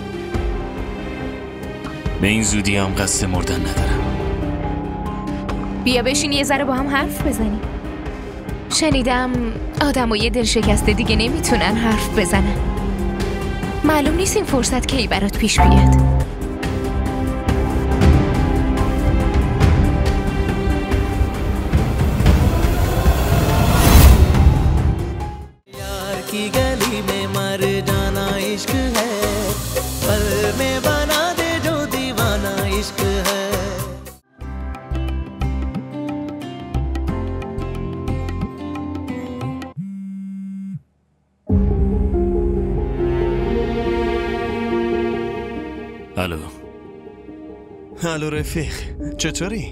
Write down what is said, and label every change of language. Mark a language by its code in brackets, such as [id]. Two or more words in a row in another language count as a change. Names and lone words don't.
[fa] به این زودی هم قصد مردن ندارم. بیا بشین یه ذره با هم حرف بزنیم. شنیدم آدمای دل شکسته دیگه نمیتونن حرف بزنن. معلوم نیست این فرصت کی برات پیش بیاد. [hi] की गली में मर जाना इश्क है, पल में बना दे जो दीवाना इश्क है. [fa] الو رفیق، چطوری؟